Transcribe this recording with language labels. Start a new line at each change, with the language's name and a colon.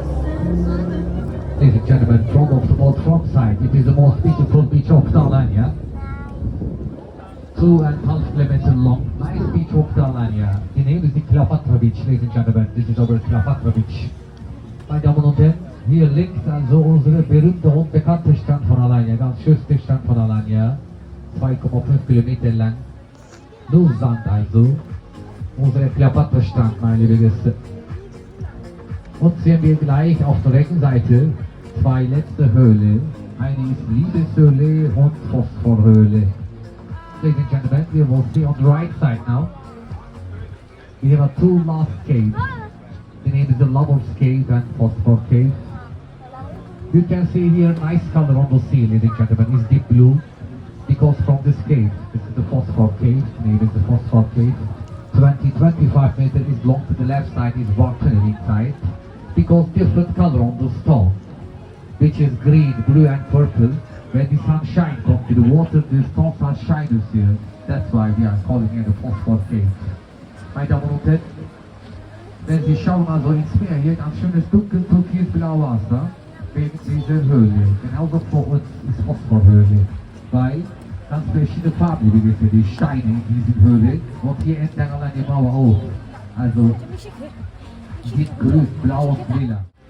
English: Ladies and gentlemen, from the front side, it is the most beautiful beach of Dalania. 2.5 kilometers long, nice beach of Dalania. The name is the Cleopatra Beach, ladies and gentlemen. This is our Cleopatra Beach.
German: Meine Damen und Herren, hier links also unsere berühmte und bekannte Strand von Alanya, ganz schönste Strand von Alanya. 2,5 Kilometer lang. Nur Sand also. Unsere Cleopatra Strand, meine liebe Gäste. Und sehen wir gleich auf der rechten Seite zwei letzte Höhle. Eine ist Liebeshöhle und Phosphorhöhle.
English: Ladies and gentlemen, we will see on the right side now. We have a two last caves. The name is the Lover's Cave and Phosphor Cave. You can see here nice color on the sea, ladies and gentlemen. It's deep blue because from this cave, this is the Phosphor Cave. The name is the Phosphor Cave. 20-25 meters is long to the left side, is water inside. Because different color on the stone, which is green, blue and purple. When the sunshine comes to the water, the stones are shyness here. That's why we are calling it a Phosphor Cave.
German: Meine Damen und Herren, wenn Sie schauen also ins Meer, hier ganz schönes dunkel türkisblau Wasser wegen dieser Höhle. Genauso vor uns ist Phosphorhöhle, weil ganz verschiedene Farben wie für die Steine in diesen Höhlen und hier entlang an der Mauer auch. Also sieht grün, blau und lila.